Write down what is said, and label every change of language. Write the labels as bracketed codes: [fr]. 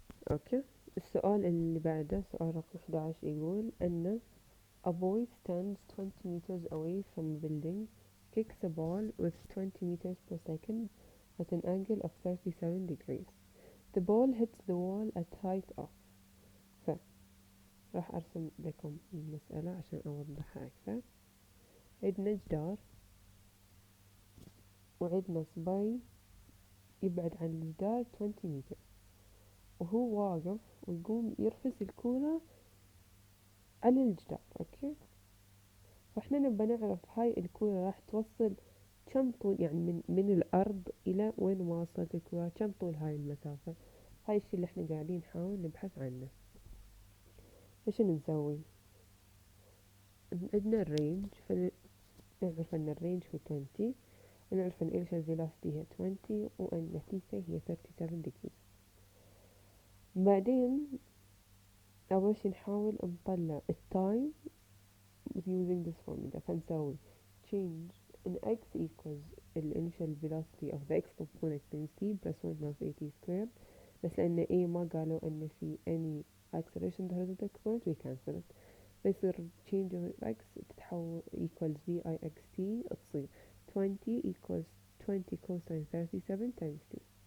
[ar] اوكي، السؤال اللي بعده سؤال رقم 11 يقول أن [en] a boy stands 20 meters away from a building, kicks a ball with 20 meters per second at an angle of 37 degrees. The ball hits the wall at height of. [ar] راح أرسم لكم المسألة عشان أوضحها أكثر. عندنا جدار وعندنا صبي يبعد عن الجدار 20 متر، وهو واقف ويقوم يرفس الكورة على الجدار. اوكي، فاحنا نبى نعرف هاي الكورة راح توصل كم طول، يعني من الأرض إلى وين ما وصلت الكورة، كم طول هاي المسافة. هاي الشي اللي احنا قاعدين نحاول نبحث عنه. فشنو نسوي؟ عندنا الرينج، فنعرف أن الرينج هو 20، ونعرف أن [en] initial velocity [ar] هي 20 وأن [en] theta هي 37 degrees. [ar] بعدين أول شي نحاول نطلع التايم [en] using this formula، [ar] فنسوي [en] change in x equals the initial velocity of the x component times t plus 1/2 at squared. [ar] بس لأن [en] a [ar] ما قالوا أن في [en] any acceleration the horizontal component we cancel it، [ar] فيصير [en] change of x [ar] تتحول [en] equals vix t [ar] تصير [en] 20 equals 20 cosine 37 times t.